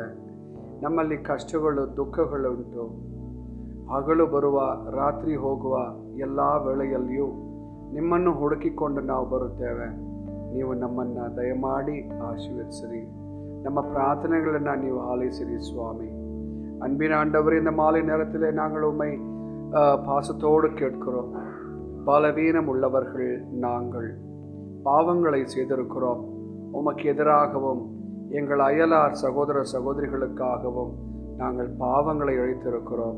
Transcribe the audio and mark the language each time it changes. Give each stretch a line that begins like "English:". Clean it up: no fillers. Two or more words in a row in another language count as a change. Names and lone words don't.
Kannada: ನಮ್ಮಲ್ಲಿ ಕಷ್ಟಗಳು, ದುಃಖಗಳುಂಟು. ಹಗಲು ಬರುವ, ರಾತ್ರಿ ಹೋಗುವ ಎಲ್ಲ ವೇಳೆಯಲ್ಲಿಯೂ ನಿಮ್ಮನ್ನು ಹುಡುಕಿಕೊಂಡು ನಾವು ಬರುತ್ತೇವೆ. ನೀವು ನಮ್ಮನ್ನು ದಯಮಾಡಿ ಆಶೀರ್ವದಿಸಿರಿ. ನಮ್ಮ ಪ್ರಾರ್ಥನೆಗಳನ್ನು ನೀವು ಆಲೋಸಿರಿ ಸ್ವಾಮಿ.
Tamil: அன்பின் ஆண்டவரே, இந்த மாலை நேரத்தில் நாங்கள் உம்மை பாசத்தோடு கேட்கிறோம். பலவீனம் உள்ளவர்கள் நாங்கள், பாவங்களை செய்திருக்கிறோம். உமக்கு எதிராகவும் எங்கள் அயலார் சகோதர சகோதரிகளுக்காகவும் நாங்கள் பாவங்களை இழைத்திருக்கிறோம்.